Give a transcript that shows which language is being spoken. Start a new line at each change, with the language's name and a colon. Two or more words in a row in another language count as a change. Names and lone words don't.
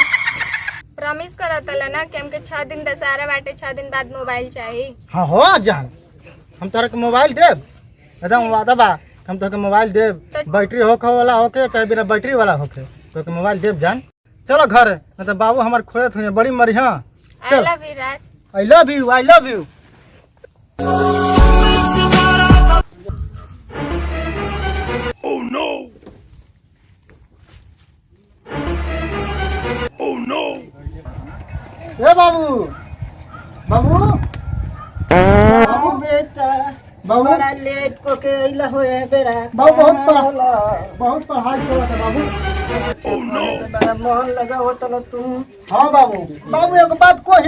Bhojpuri: प्रॉमिस करत ना कि हमके 6 दिन दशहरा बाटे, 6 दिन बाद मोबाइल चाहिए। हाँ हो जान, हम तोरा के मोबाइल देव। एकदम वादा बा हम तोके मोबाइल देव। बैटरी होके वाला होके चाहे बिना बैटरी वाला होके तोके मोबाइल देव जान। चलो घर न तो बाबू हमार खोजत हुए बड़ी मरिया।
English: I love you Raj. I love you, I love you. Oh no! Oh no!
Bhojpuri: ए बाबू, बाबू, बाबू बेटा बाबू, बड़ा लेट को के अइला होए बेरा। बाबू बहुत पढ़ाई करत है बाबू। बड़ा मन लगा हो तलो तू। हाँ बाबू, बाबू एक बात कही।